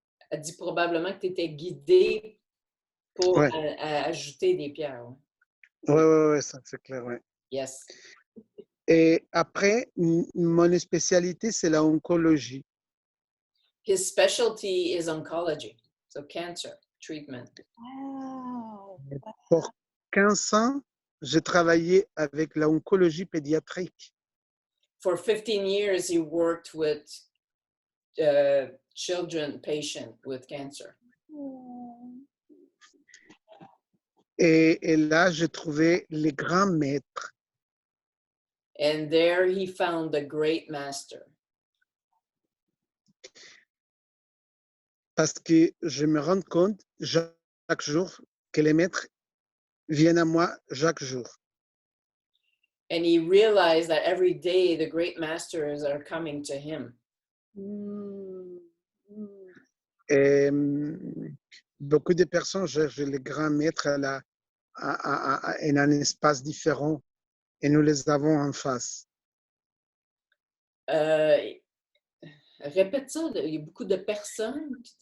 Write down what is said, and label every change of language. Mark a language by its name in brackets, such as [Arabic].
[French] Elle dit probablement que tu étais guidé pour Ouais. ajouter des pierres. Oui, ça c'est clair, ouais. [English] Yes. [French] Et après, mon spécialité, c'est la oncologie. [English] His specialty is oncology, so cancer treatment. Wow. [French] Pour 15 ans, j'ai travaillé avec la oncologie pédiatrique. [English] For 15 years, he worked with children patient with cancer. [French] Et là, j'ai trouvé les grands maîtres. [English] And there he found the great master. [French] Parce que je me rends compte chaque jour que les maîtres viennent à moi chaque jour. [English] And he realized that every day the great masters are coming to him. Mm. Mm. [French] Et beaucoup de personnes cherchent les grands maîtres en un espace différent et nous les avons en face. Répète ça, il y a beaucoup de personnes.